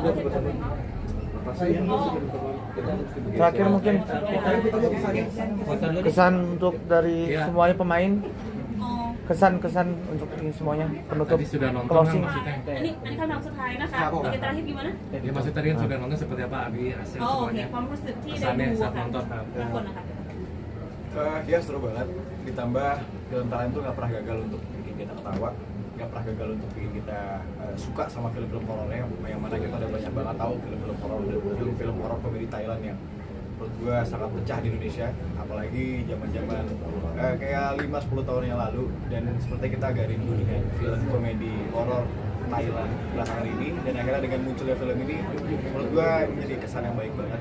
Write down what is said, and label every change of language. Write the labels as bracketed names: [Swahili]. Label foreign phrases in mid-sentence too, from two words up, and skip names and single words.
[Indonesian] terakhir mungkin kesan untuk dari semuanya pemain, kesan untuk ini semuanya penutup Tadi sudah nonton closing. kan maksudnya? Ini kan maksud Haina Kak, oke terakhir gimana? Ya maksud tadi kan sudah nonton seperti apa Abi hasil Oh oke, semuanya? [Thai] ความรู้สึกที่ได้ [Indonesian] Kesannya [Thai] ดู [Indonesian] saat nonton. Lakon Kak. Ya seru banget, ditambah film Thailand tuh nggak pernah gagal untuk bikin kita ketawa, nggak pernah gagal untuk bikin kita suka sama film-film horornya, yang mana kita udah banyak banget tahu film-film horor dan film-film horor komedi Thailand yang menurut gue sangat pecah di Indonesia, apalagi zaman-zaman kayak 5-10 tahun yang lalu, dan seperti kita agak rindu dengan film komedi horor Thailand belakangan ini, dan akhirnya dengan munculnya film ini menurut gue menjadi kesan yang baik banget.